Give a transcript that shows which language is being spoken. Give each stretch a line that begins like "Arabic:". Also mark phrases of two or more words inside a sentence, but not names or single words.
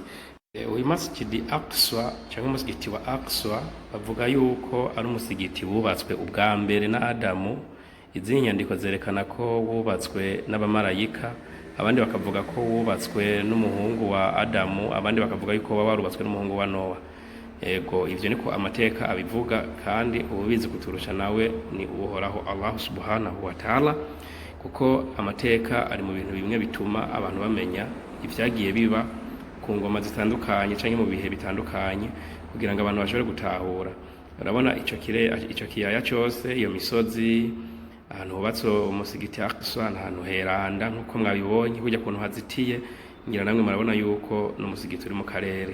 Rundi: Uyu Masjid Aqsa cyangwa umusigiti wa Aqsa bavuga yuko ari umusigiti wubatswe ubwa mbere na Adamu. Izi nyandiko zerekana ko wubatswe n'abamarayika, abandi bakavuga ko wubatswe n'umuhungu wa Adamu, abandi bakavuga yuko warubatswe n'umuhungu wa Nowa. Ego ivyo niko amateka abivuga, kandi ubizi kuturusha nawe ni uhoraho
Arabic: الله سبحانه وتعالى,
Rundi: kuko amateka ari mu bintu bimwe bituma abantu bamenya ivyagiye biba ku ngoma zitandukanye canke mu bihe bitandukanye, kugira ngo abantu bashobore gutahura. Urabona ico kiyaya cyose, iyo misozi, ahantu hubatse umusigiti Aqsa, ahantu heranda nkuko mwabibonye kujya kuntu hazitiye, ngira namwe murabona yuko no musigiti uri mu karere.